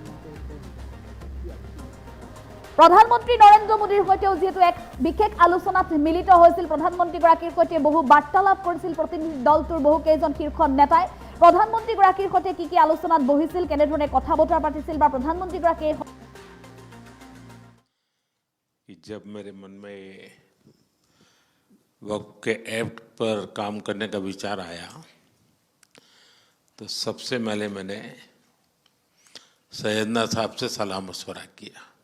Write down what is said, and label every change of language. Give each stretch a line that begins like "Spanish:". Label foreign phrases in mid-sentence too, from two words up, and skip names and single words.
Assamese: প্ৰধানমন্ত্ৰী নৰেন্দ্ৰ মোদীৰ সৈতেও যিহেতু এক বিশেষ আলোচনাত মিলিত হৈছিল, প্ৰধানমন্ত্ৰীগৰাকীৰ সৈতে বহু বাৰ্তালাপ কৰিছিল প্ৰতিনিধি দলটোৰ বহুকেইজন শীৰ্ষ নেতাই। প্ৰধানমন্ত্ৰীগৰাকীৰ সৈতে কি কি আলোচনাত বহিছিল, কেনেধৰণে কথা বতৰা পাতিছিল বা প্ৰধানমন্ত্ৰীগৰাকীয়ে
Hindi: जब मेरे मन में वक्फ के एक्ट पर काम करने का विचार आया तो सबसे पहले मैंने सैयदना साहब से सलाह मशवरा किया।